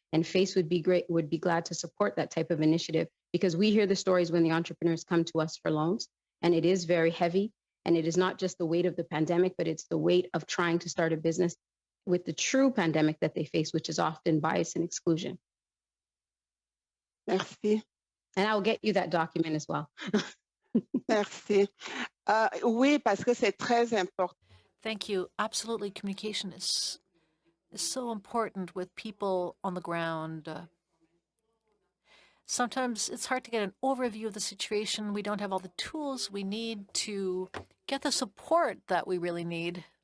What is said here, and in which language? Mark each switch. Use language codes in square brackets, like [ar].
[en] And FACE would be glad to support that type of initiative, because we hear the stories when the entrepreneurs come to us for loans, and it is very heavy. And it is not just the weight of the pandemic, but it's the weight of trying to start a business with the true pandemic that they face, which is often bias and exclusion. [fr] Merci. [en] And I'll get you that document as well. [fr] Merci. Oui, parce que c'est très important. [en] Thank you. Absolutely, communication is so important with people on the ground. Sometimes it's hard to get an overview of the situation. We don't have all the tools we need to get the support that we really need.